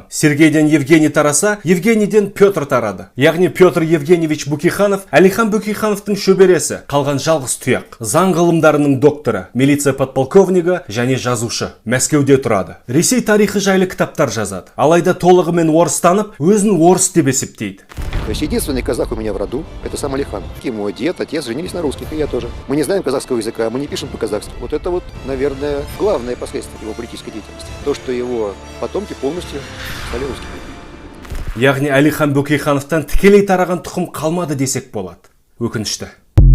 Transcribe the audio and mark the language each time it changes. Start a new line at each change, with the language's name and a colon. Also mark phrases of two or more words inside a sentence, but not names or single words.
Kazakh: Сергейден Евгений тараса, Евгенийден Петр тарады. Яғни Петр Евгеньевич Бөкейханов Әлихан Бөкейхановтың шөбересі, қалған жалғыз тұяқ. Заң ғылымдарының докторы, милиция подполковнигі және жазушы. Мәскеуде тұрады. Ресей тарихы жайлы кітаптар жазады. Алайда толығымен орыстанып, өзін орыс деп есептейді.
Russian: То есть единственный казах у меня в роду – это сам Алихан. И мой дед, отец женились на русских, и я тоже. Мы не знаем казахского языка, мы не пишем по-казахски. Вот это вот, наверное, главное последствие его политической деятельности. То, что его потомки полностью стали русскими.
Kazakh: Яғни Әлихан Бөкейхановтан тікелей тараған тұқым қалмады десек болады. Өкінішті.